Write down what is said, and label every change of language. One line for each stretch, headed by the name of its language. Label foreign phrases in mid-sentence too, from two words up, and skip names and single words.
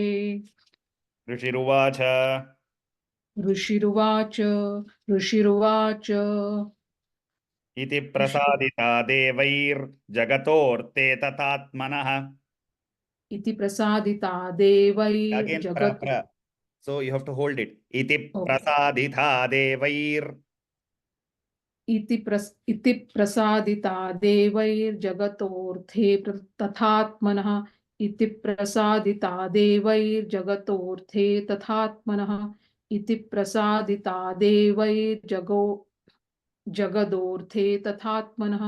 Sanskrit: Rishiruvacha. Rishiruvacha. इति प्रसादिता देवैः जगदर्थे तथात्मना. इति प्रसादिता देवैः
English: Again,
Sanskrit: jagat.
English: So you have to hold it.
Sanskrit: इति प्रसादिता देवैः. इति प्रसादिता देवैः जगदर्थे तथात्मना. इति प्रसादिता देवैः जगदर्थे तथात्मना. इति प्रसादिता देवैः जगदर्थे तथात्मना.